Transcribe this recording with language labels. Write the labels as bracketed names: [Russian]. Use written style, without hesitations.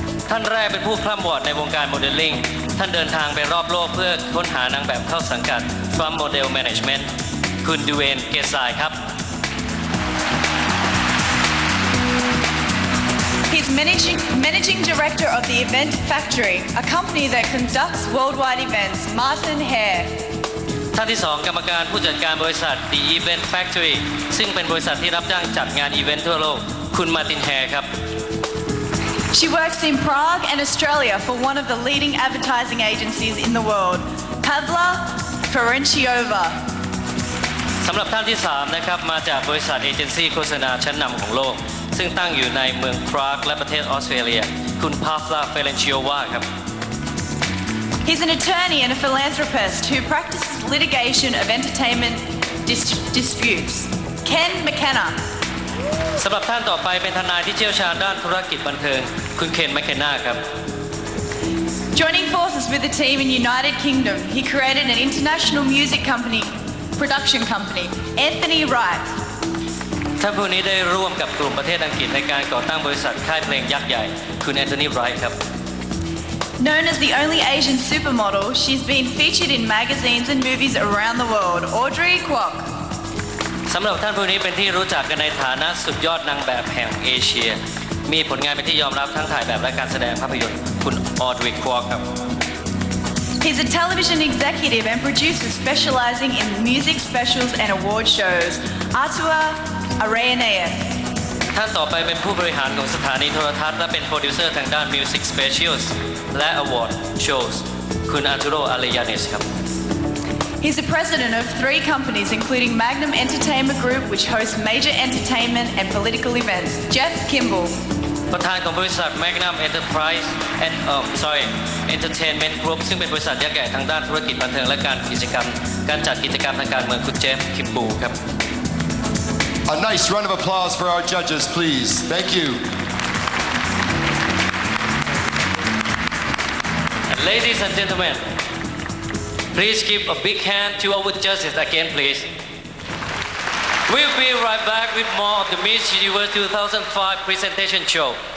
[Thai] ท่านแรกเป็นผู้คล่ำวอดในวงการโมเดลลิ่งท่านเดินทางไปรอบโลกเพื่อค้นหานางแบบเข้าสังกัด Trump Model Management คุณดูเวนเกซายครับ [English] He's managing director of the Event Factory, a company that conducts worldwide events. Martin Hare. [Thai] ท่านที่ 2 กรรมการผู้จัดการบริษัท The Event Factory ซึ่งเป็นบริษัทที่รับจ้างจัดงานอีเวนต์ทั่วโลกคุณมาร์ตินแฮร์ครับ [English] She works in Prague and Australia for one of the leading advertising agencies in the world, Pavla Ferenciova. [Thai] สำหรับท่านที่ 3 นะครับมาจากบริษัทเอเจนซี่โฆษณาชั้นนำของโลกซึ่งตั้งอยู่ในเมืองพรากและประเทศออสเตรเลียคุณพาฟลาเฟเรนชิโอวาครับ [English] He's an attorney and a philanthropist who practices litigation of entertainment disputes. Ken McKenna. [Thai] สำหรับท่านต่อไปเป็นทนายที่เชี่ยวชาญด้านธุรกิจบันเทิงคุณเคนแมคเคนนาครับ [English] Joining forces with the team in United Kingdom, he created an international music production company, Anthony Wright. [Thai] ท่านผู้นี้ได้ร่วมกับกลุ่มประเทศอังกฤษในการก่อตั้งบริษัทค่ายเพลงยักษ์ใหญ่คุณแอนโทนีไรท์ครับ [English] Known as the only Asian supermodel, she's been featured in magazines and movies around the world. Audrey Kwok. [Thai] สำหรับท่านผู้นี้เป็นที่รู้จักกันในฐานะสุดยอดนางแบบแห่งเอเชียมีผลงานเป็นที่ยอมรับทั้งถ่ายแบบและการแสดงภาพยนตร์คุณออดริกควอครับ [English] He's a television executive and producer specializing in music specials and award shows. Atua Arenaeus. [Thai] ท่านต่อไปเป็นผู้บริหารของสถานีโทรทัศน์และเป็นโปรดิวเซอร์ทางด้าน Music Specials และ Award Shows คุณอาร์ตูโรอาเลยาเนสครับ [English] He's the president of 3 companies, including Magnum Entertainment Group, which hosts major entertainment and political events. Jeff Kimball. [Thai] ประธานของบริษัท Magnum Enterprise and Entertainment Group ซึ่งเป็นบริษัทยักษ์ใหญ่ทางด้านธุรกิจบันเทิงและการจัดกิจกรรมทางการเมืองคุณเจฟคิมบูครับ [English] A nice round of applause for our judges, please. Thank you. And ladies and gentlemen, please give a big hand to our judges again, please. We'll be right back with more of the Miss Universe 2005 presentation show.